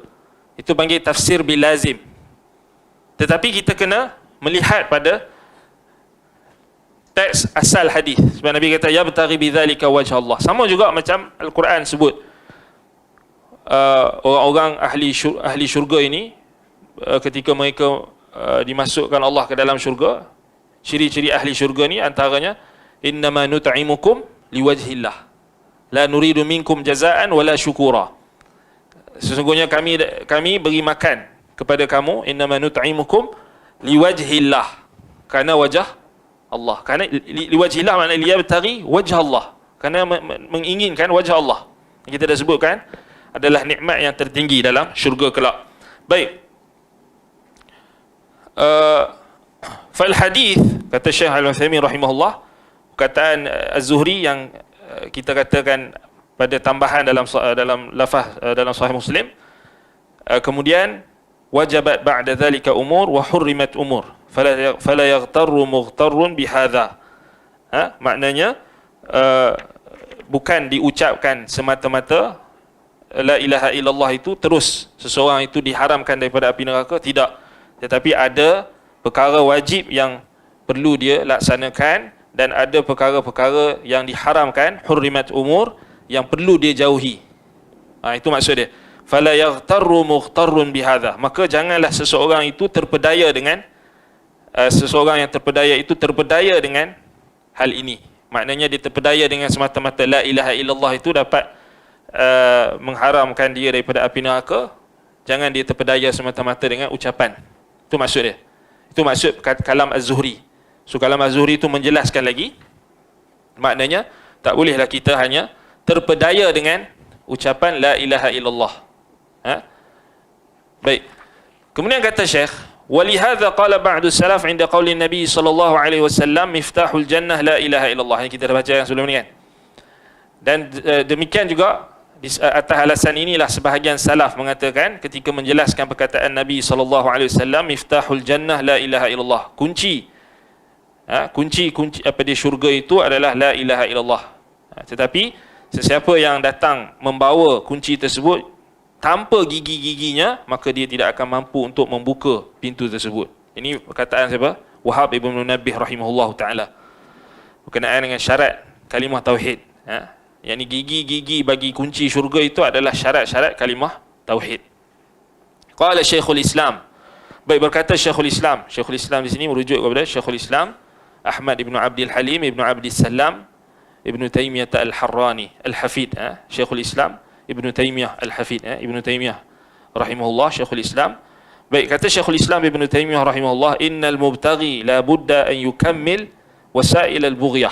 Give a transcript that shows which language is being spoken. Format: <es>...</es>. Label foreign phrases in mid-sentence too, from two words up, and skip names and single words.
<ms>Itu panggil</ms> <ar>تفسير باللازم.</ar> <ms>Tetapi kita kena melihat pada teks asal hadis. Sebab Nabi kata</ms> <ar>يبتغي بذلك وجه الله.</ar> <ms>Sama juga macam Al-Quran sebut orang-orang ahli syurga ini, ketika mereka dimasukkan Allah ke dalam syurga, ciri-ciri ahli syurga ni antaranya</ms> <ar>إنما نطعمكم لوجه الله لا نريد منكم جزاء ولا شكورا.</ar> <ms>Sesungguhnya kami beri makan kepada kamu,</ms> <ar>إنما نطعمكم لوجه الله,</ar> <ms>kerana wajah Allah. Kerana liwajhillah maknanya</ms> <ar>ليبتغي وجه الله,</ar> <ms>kerana menginginkan wajah Allah. Kita dah sebutkan adalah nikmat yang tertinggi dalam syurga kelak. Baik,</ms> <ar>فالحديث,</ar> <ms>kata Syekh Al-Utsaimin rahimahullah, perkataan Az-Zuhri yang kita katakan pada tambahan dalam lafaz dalam Sahih Muslim, kemudian</ms> <ar>وجبت بعد ذلك أمور وحرمت أمور فلا يغتر مغتر بهذا.</ar> <ms>Maknanya bukan diucapkan semata-mata</ms> <ar>لا إله إلا الله</ar> <ms>itu terus seseorang itu diharamkan daripada api neraka, tidak. Tetapi ada perkara wajib yang perlu dia laksanakan, dan ada perkara-perkara yang diharamkan,</ms> <ar>حرمت أمور,</ar> <ms>yang perlu dia jauhi. Itu maksud dia.</ms> <ar>فلا يغتر مغتر بهذا.</ar> <ms>Maka janganlah seseorang itu terpedaya dengan seseorang yang terpedaya itu terpedaya dengan hal ini. Maknanya dia terpedaya dengan semata-mata</ms> <ar>لا إله إلا الله</ar> <ms>itu dapat mengharamkan dia daripada api neraka. Jangan dia terpedaya semata-mata dengan ucapan. Itu maksud dia. Itu maksud kalam Az-Zuhri. So kalam Az-Zuhri itu menjelaskan lagi, maknanya tak bolehlah kita hanya terpedaya dengan ucapan</ms> <ar>لا إله إلا الله.</ar> <ms>Baik. Kemudian kata Syekh,</ms> <ar>ولهذا قال بعض السلف عند قول النبي صلى الله عليه وسلم مفتاح الجنة لا إله إلا الله,</ar> <ms>yang kita dah baca yang sebelum ni kan. Dan demikian juga atas alasan inilah sebahagian salaf mengatakan ketika menjelaskan perkataan Nabi</ms> <ar>صلى الله عليه وسلم مفتاح الجنة لا إله إلا الله,</ar> <ms>kunci apa di syurga itu adalah</ms> <ar>لا إله إلا الله.</ar> <ms>Tetapi sesiapa yang datang membawa kunci tersebut tanpa gigi-giginya, maka dia tidak akan mampu untuk membuka pintu tersebut. Ini perkataan siapa? Wahab ibn Munabbih</ms> <ar>رحمه الله تعالى,</ar> <ms>berkenaan dengan syarat kalimah tauhid. Yang ni gigi-gigi bagi kunci syurga itu adalah syarat-syarat kalimah tauhid.</ms> <ar>قال شيخ الإسلام.</ar> <ms>Baik, berkata Syekhul Islam. Syekhul Islam di sini merujuk kepada Syekhul Islam Ahmad ibn Abdul Halim ibn Abdul Salam ibn Taymiyah al-Harrani al-Hafid. Syekhul Islam Ibn Taymiyah al-Hafid. Ibn Taymiyah rahimahullah,</ms> <ar>Syekhul Islam.</ar> <ms>Baik, kata</ms> <ar>Syekhul Islam Ibn Taymiyah rahimahullah, إن المبتغي لا بد أن يكمل وسائل البغية.</ar>